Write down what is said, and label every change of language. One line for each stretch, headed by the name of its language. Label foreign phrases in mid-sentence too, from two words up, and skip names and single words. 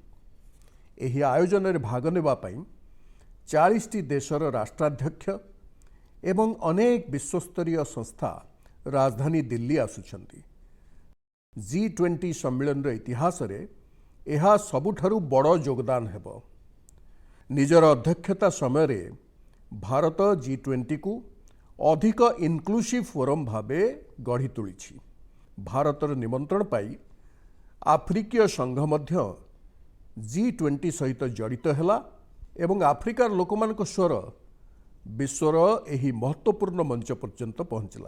Odia: ଏହି ଆୟୋଜନ ରେ ଭାଗ ନେବା ପାଇଁ 40ଟି ଦେଶର ରାଷ୍ଟ୍ରାଧ୍ୟକ୍ଷ ଏବଂ ଅନେକ ବିଶ୍ୱସ୍ତରୀୟ ସଂସ୍ଥା ରାଜଧାନୀ ଦିଲ୍ଲୀ ଆସୁଛନ୍ତି। G20 ସମ୍ମେଳନ ରେ ଇତିହାସ ରେ ଏହା ସବୁଠାରୁ ବଡ଼ ଯୋଗଦାନ ହେବ। ନିଜର ଅଧ୍ୟକ୍ଷତା ସମୟ ରେ ଭାରତ G20 କୁ ଅଧିକ ଇନକ୍ଲୁସିଭ ଫୋରମ ଭାବେ ଗଢ଼ି ତୋଳିଛି। ଭାରତର ନିମନ୍ତ୍ରଣ ପାଇ ଆଫ୍ରିକୀୟ ସଂଘ ମଧ୍ୟ G20 ସହିତ ଜଡ଼ିତ ହେଲା ଏବଂ ଆଫ୍ରିକାର ଲୋକମାନଙ୍କ ସ୍ୱର ବିଶ୍ୱର ଏହି ମହତ୍ତ୍ୱପୂର୍ଣ୍ଣ ମଞ୍ଚ ପର୍ଯ୍ୟନ୍ତ ପହଞ୍ଚିଲା।